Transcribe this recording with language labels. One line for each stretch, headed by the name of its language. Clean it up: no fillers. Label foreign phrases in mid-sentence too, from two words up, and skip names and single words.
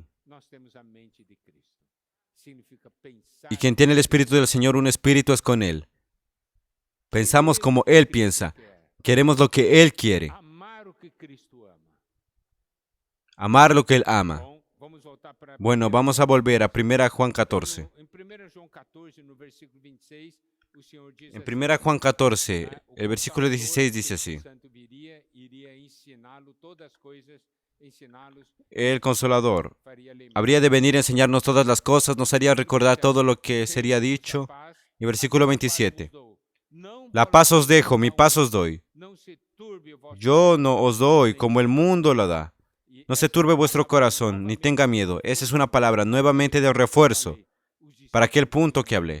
Portuguese: nós temos a mente de Cristo. Significa pensar.
Spanish: y quien tiene el Espíritu del Señor, un espíritu es con Él. Pensamos como Él piensa. Queremos lo que Él quiere.
Portuguese: Amar o que Cristo ama.
Spanish: Amar lo que Él ama.
Portuguese: Bom, vamos voltar para
Spanish: Bueno, vamos a volver a 1 Juan 14.
Portuguese: Em 1 João 14, no versículo 26, o Senhor diz
Spanish: En
Portuguese: assim,
Spanish: 1 Juan 14,
Portuguese: né, o
Spanish: el versículo
Portuguese: Consolador,
Spanish: 16 dice
Portuguese: o
Spanish: así.
Portuguese: Espírito Santo iria ensiná-lo todas as coisas, ensiná-los,
Spanish: El Consolador
Portuguese: faria lembrar.
Spanish: habría de venir a enseñarnos todas las cosas, nos haría recordar todo lo que sería dicho. Y versículo 27. La paz os dejo, mi paz os doy. Yo no os doy como el mundo lo da. No se turbe vuestro corazón, ni tenga miedo. Esa es una palabra nuevamente de refuerzo para aquel punto que hablé.